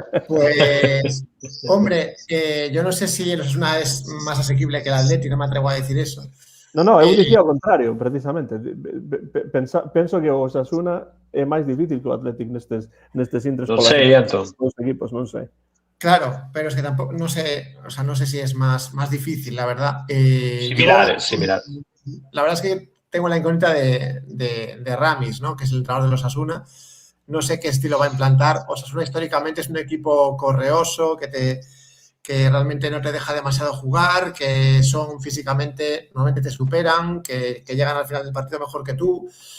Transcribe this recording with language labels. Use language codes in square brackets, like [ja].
[es] Pues, hombre, yo no sé si el Osasuna es más asequible que el Atleti, no me atrevo a decir eso. [gl] No, eu dicía ao contrario, precisamente. Penso que o Osasuna é máis difícil que o Athletic nestes intres. Non sei, Antón. Os equipos, non sei. [es] Claro, pero es que tampoco, no sé, o sea, no sé si es más difícil, la verdad. Similar. La verdad es que tengo la incógnita de Ramis, ¿no? Que es el entrenador de los Osasuna. No sé qué estilo va a implantar. Osasuna históricamente es un equipo correoso, que realmente no te deja demasiado jugar, que son físicamente, normalmente te superan, que llegan al final del partido mejor que tú.